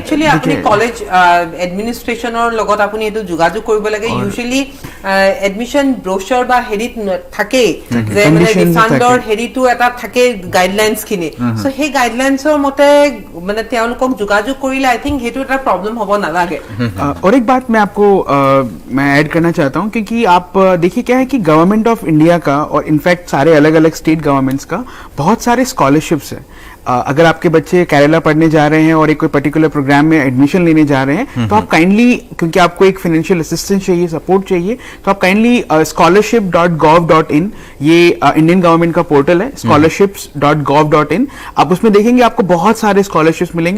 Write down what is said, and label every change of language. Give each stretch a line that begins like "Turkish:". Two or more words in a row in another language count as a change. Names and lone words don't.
Assamese: একচুয়ালি আপুনি
English: college administration
Assamese: লগত আপুনি এইটো যোগাযোগ কৰিব লাগে। ইউজুৱেলি
English: admission brochure
Assamese: বা হেৰিত থাকেই যে মানে ৰিফাণ্ডৰ হেৰিটো এটা থাকে গাইডলাইনছ খিনি, চ' সেই গাইডলাইনছৰ মতে মানে তেওঁলোকক যোগাযোগ কৰিলে
English: I think
Assamese: সেইটো এটা প্ৰব্লেম হ'ব নালাগে।
Hindi: और एक बात मैं आपको मैं ऐड करना चाहता हूं, क्योंकि आप देखिए क्या है कि
English: Government of India
Hindi: का और इनफैक्ट सारे अलग अलग
English: state governments
Hindi: का बहुत सारे स्कॉलरशिप्स है। अगर आपके बच्चे केरला पढ़ने जा रहे हैं और एक कोई
English: particular program
Hindi: में एडमिशन लेने जा रहे हैं, तो आप काइंडली, क्योंकि आपको एक
English: financial assistance
Hindi: चाहिए, सपोर्ट चाहिए, तो आप काइंडली scholarship.gov.in, ये
English: Indian government
Hindi: का पोर्टल है, scholarships.gov.in, आप उसमें देखेंगे आपको बहुत सारे स्कॉलरशिप्स मिलेंगे।